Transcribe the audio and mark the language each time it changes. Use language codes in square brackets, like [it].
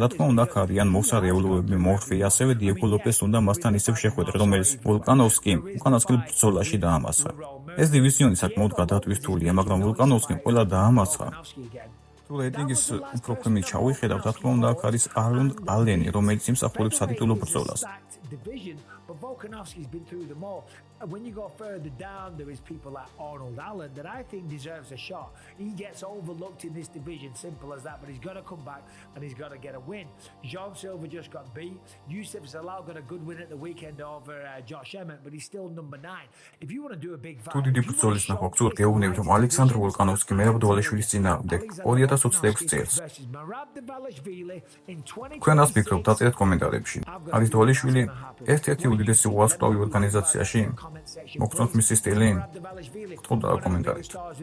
[ka] რა თქმა უნდა, აქ არიან მოსარეულოები, მორფი, ასევე დიეგო ლოპეს უნდა მასთან ისევ შეხვედრა, რომელიც ვოლკანოვსკიმ უკანასკნელ ბრძოლაში დაამარცხა. ეს დივიზიონი საკმაოდ გადატვირთულია, მაგრამ ვოლკანოვსკიმ ყველა დაამარცხა. თუ რეიტინგის უფრო ქვემოთ ჩავიხედავ, რა თქმა უნდა, აქ არის არონ ალენი, რომელიც იმსახურებს სატიტულო ბრძოლას. [en] But Volkanovski's been through them all. And when you go further down, there is people like Arnold Allen that I think deserves a shot. He gets overlooked in this division, simple as that. But he's got to come back and he's got to get a win. Jean Silva just got beat. Yusuf Zalal got a good win at the weekend over Josh Emmett, but he's still number 9. If you want to do a big fight, [ka] თუ დიდი ბრძოლის ნახვა გწურთ, გეუბნებით, რომ ალექსანდრ ვოლკანოვსკი მერაბ დვალიშვილის წინააღმდეგ 2026 წელს. თქვენ რას ფიქრობთ? დაწერეთ კომენტარებში. არის დვალიშვილი ერთ-ერთი უდიდესი ვარსკვლავი ორგანიზაციაში? მოგწონთ მისი სტილი? გთხოვდა კომენტარით.